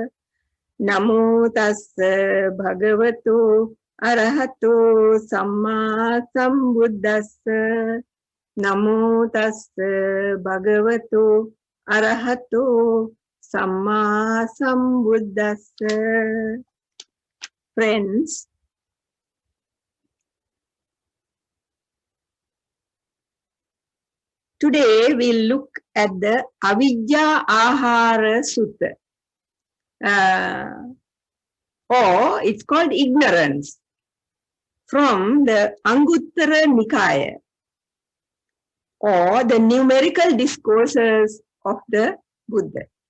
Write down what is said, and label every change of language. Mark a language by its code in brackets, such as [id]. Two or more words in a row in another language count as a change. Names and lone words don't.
[pi] Namo tassa bhagavato arahato samma sambuddhassa. Namo tassa bhagavato arahato samma sambuddhassa. [en] Friends, today we'll look at the Avijja Ahara Sutta. Or it's called ignorance, from the Anguttara Nikaya, or the Numerical Discourses of the Buddha.